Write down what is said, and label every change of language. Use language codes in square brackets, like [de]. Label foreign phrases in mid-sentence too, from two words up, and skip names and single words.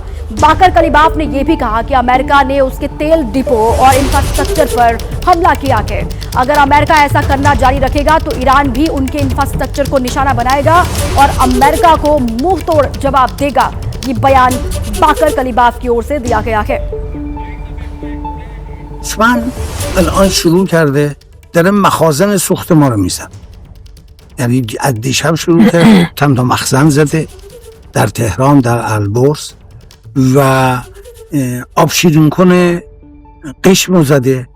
[hi] बाकर कलीबाफ ने यह भी कहा कि अमेरिका ने उसके तेल डिपो और इंफ्रास्ट्रक्चर पर हमला किया है। अगर अमेरिका ऐसा करना जारी रखेगा तो ईरान भी उनके इंफ्रास्ट्रक्चर को निशाना बनाएगा और अमेरिका को मुंह तोड़ जवाब देगा। ये बयान बाकर कलीबाफ की ओर से दिया गया है। [fa] اسفن الان شروع کرده داره مخازن سوخت ما رو میزن، یعنی از دیشب شروع کرده چند تا مخزن زده در تهران، در البرز و آب شیرین کنه قشم رو زده.